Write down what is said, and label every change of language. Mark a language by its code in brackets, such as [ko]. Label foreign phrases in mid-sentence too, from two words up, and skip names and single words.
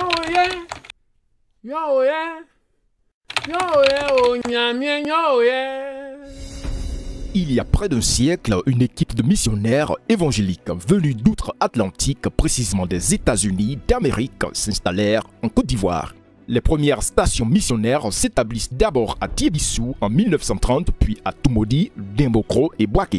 [fr] yeah. Yo yeah. Yo yeah, oh nyamien, yo yeah. Il y a près d'un siècle, une équipe de missionnaires évangéliques venus d'outre-Atlantique, précisément des États-Unis d'Amérique, s'installèrent en Côte d'Ivoire. Les premières stations missionnaires s'établissent d'abord à Tiébissou en 1930, puis à Toumoudi, Dimbokro et Boaké.